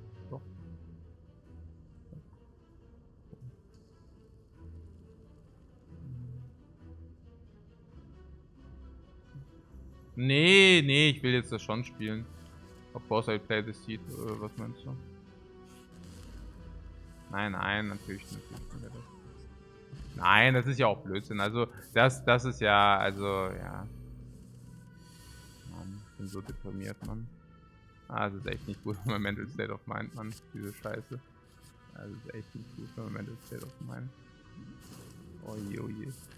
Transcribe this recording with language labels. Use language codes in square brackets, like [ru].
[de] Doch. Nee, ich will jetzt das schon spielen. [en] Of course I play the seed, [de] was meinst du? Nein, natürlich. Nein, das ist ja auch Blödsinn. Also, das ist ja, also, ja. Mann, ich bin so deprimiert, Mann. Das ist echt nicht gut für mein [en] Mental State of Mind, [de] Mann. Diese Scheiße. Das ist echt nicht gut für mein [en] Mental State of Mind. [de] Oje.